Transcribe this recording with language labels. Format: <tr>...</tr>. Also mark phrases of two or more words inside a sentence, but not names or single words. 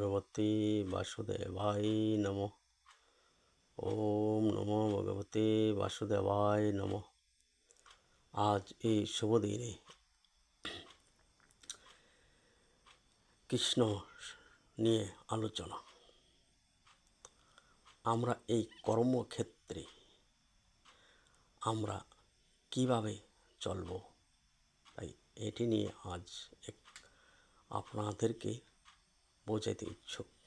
<sa>ভগবতে বাসুদেবায় নমঃ। ওম নমো ভগবতে বাসুদেবায় নমঃ।</sa> <bn>আজ এই শুভ দিনে কৃষ্ণ নিয়ে আলোচনা। আমরা এই কর্মক্ষেত্রে আমরা কিভাবে চলব, তাই এটি নিয়ে আজ আপনাদেরকে বোঝাতে ইচ্ছুক</bn>